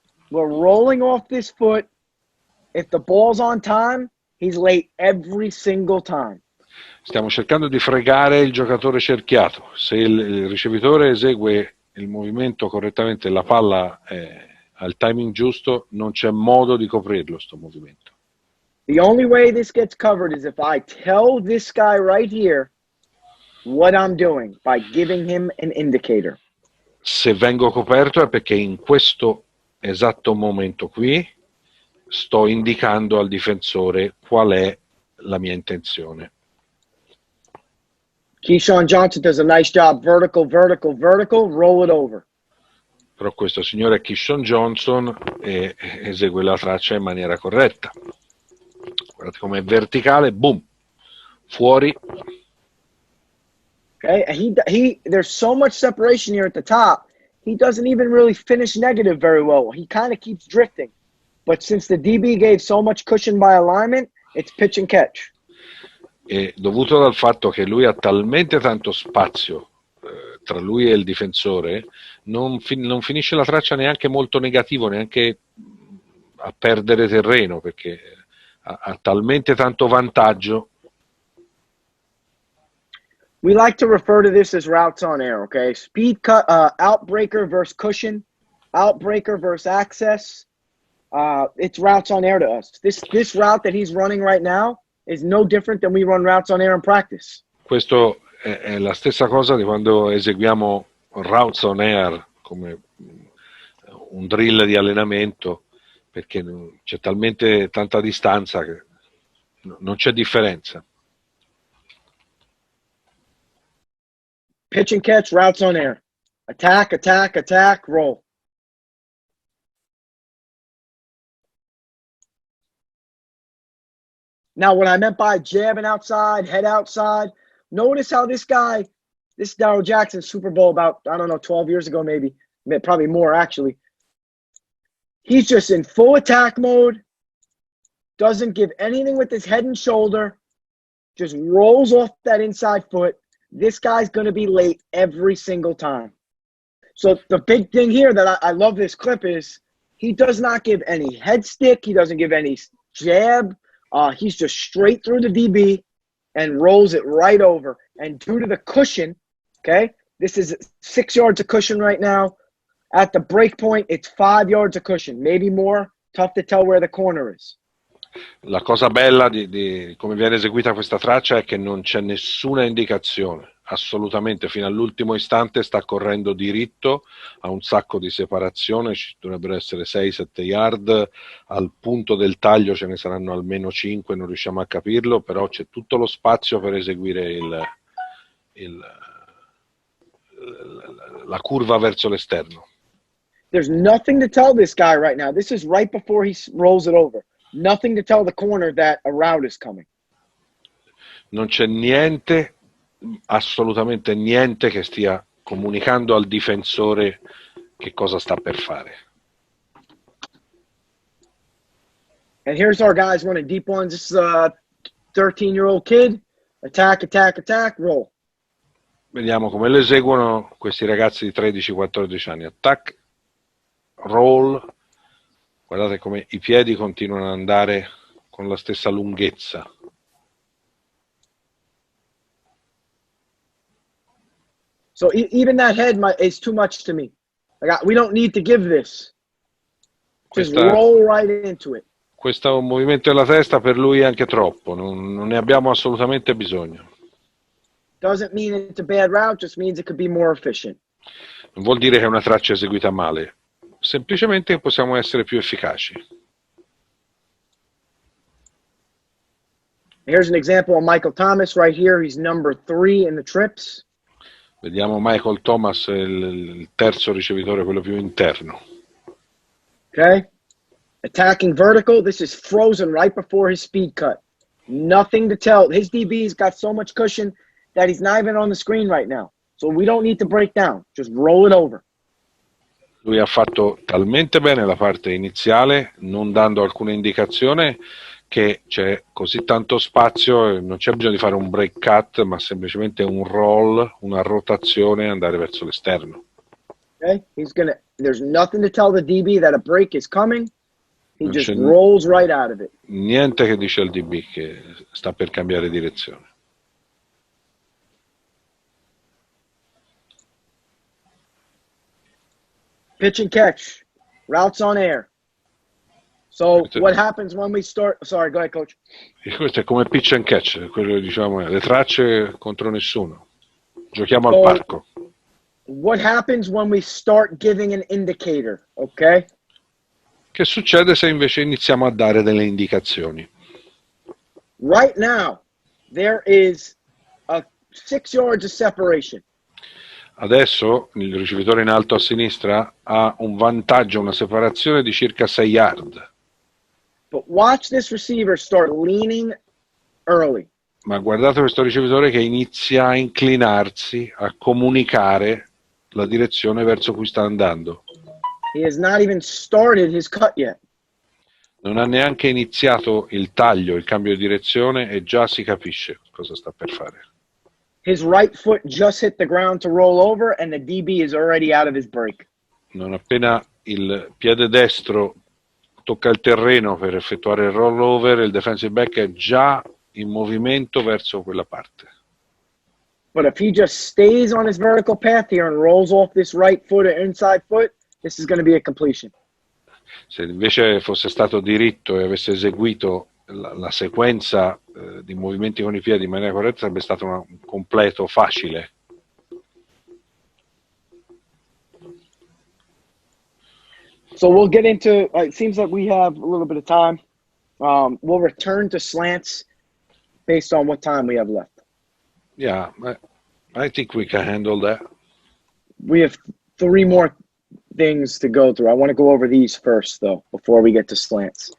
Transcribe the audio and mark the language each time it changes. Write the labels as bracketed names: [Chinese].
[English] We're rolling off this foot. If the ball's on time, he's late every single time. [Italian] Stiamo cercando di fregare il giocatore cerchiato. Se il ricevitore esegue il movimento correttamente, la palla al timing giusto, non c'è modo di coprirlo sto movimento. [English] The only way this gets covered is if I tell this guy right here what I'm doing by giving him an indicator. [Italian] Se vengo coperto è perché in questo esatto momento qui sto indicando al difensore qual è la mia intenzione. [English] Keyshawn Johnson does a nice job. Vertical, vertical, vertical. Roll it over. [Italian] Però questo signore Keyshawn Johnson esegue la traccia in maniera corretta. Guardate com'è verticale, boom, fuori. [English] Okay, and there's so much separation here at the top. He doesn't even really finish negative very well. He kind of keeps drifting. But since the DB gave so much cushion by alignment, it's pitch and catch. [Italian] È dovuto dal fatto che lui ha talmente tanto spazio tra lui e il difensore, non finisce la traccia neanche molto negativo, neanche a perdere terreno, perché ha talmente tanto vantaggio. [English] We like to refer to this as routes on air, okay? Speed cut, outbreaker versus cushion, outbreaker versus access. It's routes on air to us. This route that he's running right now is no different than we run routes on air in practice. [Italian] Questo è la stessa cosa di quando eseguiamo routes on air come un drill di allenamento, perché c'è talmente tanta distanza che non c'è differenza. [English] Pitch and catch, routes on air. Attack, attack, attack, roll. Now, what I meant by jabbing outside, head outside, notice how this Darryl Jackson Super Bowl about, 12 years ago maybe, probably more actually. He's just in full attack mode, doesn't give anything with his head and shoulder, just rolls off that inside foot. This guy's going to be late every single time. So the big thing here that I love this clip is he does not give any head stick. He doesn't give any jab. He's just straight through the DB and rolls it right over. And due to the cushion, okay, this is 6 yards of cushion right now. At the break point, it's 5 yards of cushion, maybe more. Tough to tell where the corner is. [Italian] La cosa bella di come viene eseguita questa traccia è che non c'è nessuna indicazione, assolutamente, fino all'ultimo istante sta correndo diritto, ha un sacco di separazione, ci dovrebbero essere 6-7 yard, al punto del taglio ce ne saranno almeno 5, non riusciamo a capirlo, però c'è tutto lo spazio per eseguire la curva verso l'esterno. [English] There's nothing to tell this guy right now. This is right before he rolls it over. Nothing to tell the corner that a route is coming. [Italian] Non c'è niente, assolutamente niente, che stia comunicando al difensore che cosa sta per fare. [English] And here's our guys running deep ones. This is a 13-year-old kid. Attack, attack, attack, roll. [Italian] Vediamo come lo eseguono questi ragazzi di 13-14 anni. [English] Attack, roll. [Italian] Guardate come i piedi continuano ad andare con la stessa lunghezza. [English] So even that head is too much to me. We don't need to give this. Just roll right into it. [Italian] Questo movimento della testa per lui è anche troppo, non ne abbiamo assolutamente bisogno. [English] Doesn't mean it's a bad route, just means it could be more efficient. [Italian] Non vuol dire che è una traccia eseguita male. Semplicemente possiamo essere più efficaci. [English] Here's an example of Michael Thomas right here. He's number 3 in the trips. [Italian] Vediamo Michael Thomas, il terzo ricevitore, quello più interno. [English] Okay. Attacking vertical. This is frozen right before his speed cut. Nothing to tell. His DB's got so much cushion that he's not even on the screen right now. So we don't need to break down. Just roll it over. [Italian] Lui ha fatto talmente bene la parte iniziale, non dando alcuna indicazione, che c'è così tanto spazio e non c'è bisogno di fare un break cut, ma semplicemente un roll, una rotazione e andare verso l'esterno. [English] Okay, there's nothing to tell the DB that a break is coming. He just rolls right out of it. [Italian] Niente che dice al DB che sta per cambiare direzione. [English] Pitch and catch, routes on air. So what happens when we start? Sorry, go ahead, coach. [Italian] E questo è come pitch and catch, quello che diciamo è le tracce contro nessuno. Giochiamo al parco. [English] What happens when we start giving an indicator, okay? [Italian] Che succede se invece iniziamo a dare delle indicazioni? [English] Right now, there is a 6 yards of separation. [Italian] Adesso il ricevitore in alto a sinistra ha un vantaggio, una separazione di circa 6 yard. [English] But watch this receiver start leaning early. [Italian] Ma guardate questo ricevitore che inizia a inclinarsi, a comunicare la direzione verso cui sta andando. [English] He has not even started his cut yet. [Italian] Non ha neanche iniziato il taglio, il cambio di direzione e già si capisce cosa sta per fare. [English] His right foot just hit the ground to roll over and the DB is already out of his break. [Italian] Non appena il piede destro tocca il terreno per effettuare il rollover, il defensive back è già in movimento verso quella parte. [English] But if he just stays on his vertical path here and rolls off this right foot or inside foot, this is going to be a completion. [Italian] Se invece fosse stato diritto e avesse eseguito la sequenza di movimenti con i piedi in maniera corretta, sarebbe stato un completo facile. [English] So we'll get into, it seems like we have a little bit of time. We'll return to slants based on what time we have left. Yeah, I think we can handle that. We have 3 more things to go through. I want to go over these first, though, before we get to slants.